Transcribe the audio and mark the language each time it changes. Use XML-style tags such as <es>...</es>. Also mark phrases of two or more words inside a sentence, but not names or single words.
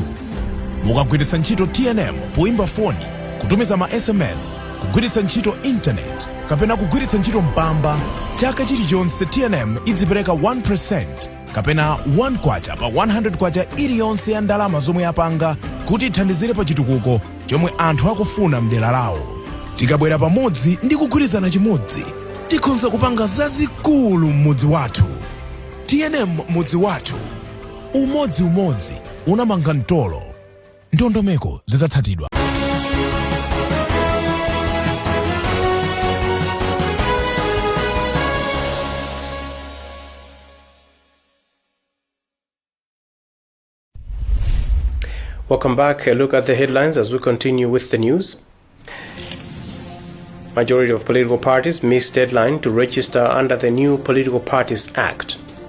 <ny>Mukagwiritsa ntchito TNM poimba foni, kutumiza ma SMS, kugwiritsa ntchito internet, kapena kugwiritsa ntchito mpamba, chaka chilichonse TNM idzipereka 1% kapena 1 kwacha pa 100 kwacha iliyonse ya ndalama zomwe yapanga kuti ithandizire pa chitukuko chomwe anthu akufuna mdera lawo. Tikabwera pamodzi ndi kugwirizana chimodzi, tikhonza kupanga zazikulu mmudzi wathu. TNM mudzi wathu. Umodzi unamanga mtolo. Ndondomeko zidzatsatidwa.</ny> <en>Welcome back. A look at the headlines as we continue with the news. Majority of political parties miss deadline to register under the new Political Parties Act.</en>